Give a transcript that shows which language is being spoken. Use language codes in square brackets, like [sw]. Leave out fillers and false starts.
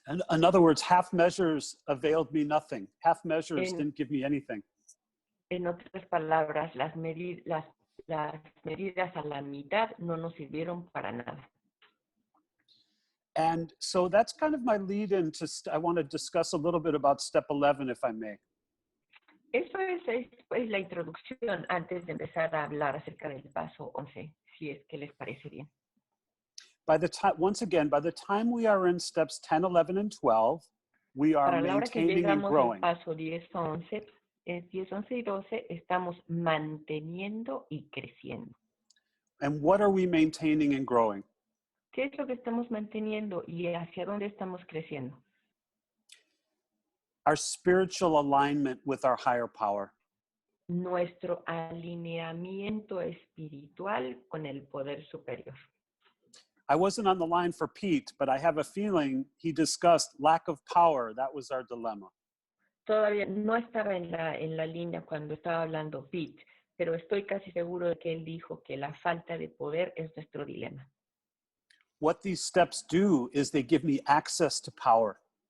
[en] In other words, half measures availed me nothing. Half measures didn't give me anything. [es] En otras palabras, las medidas a la mitad no nos sirvieron para nada. [en] And so that's kind of my lead into, I want to discuss a little bit about step 11, if I may. [es] Eso es la introducción antes de empezar a hablar acerca del paso 11, si es que les parece bien. [en] By the time, once again, by the time we are in steps 10, 11, and 12, we are [es] Para la hora que [en] maintaining and [es] llegamos al [en] growing. [es] paso 10, 11 y 12, estamos manteniendo y creciendo. [en] And what are we maintaining and growing? [es] ¿Qué es lo que estamos manteniendo y hacia dónde estamos creciendo? [en] Our spiritual alignment with our higher power. [es] Nuestro alineamiento espiritual con el poder superior. [en] I wasn't on the line for Pete, but I have a feeling he discussed lack of power. That was our dilemma. [es] Todavía no estaba en la línea cuando estaba hablando Pete, pero estoy casi seguro de que él dijo que la falta de poder es nuestro dilema. [en] What these steps do is they give me access to power.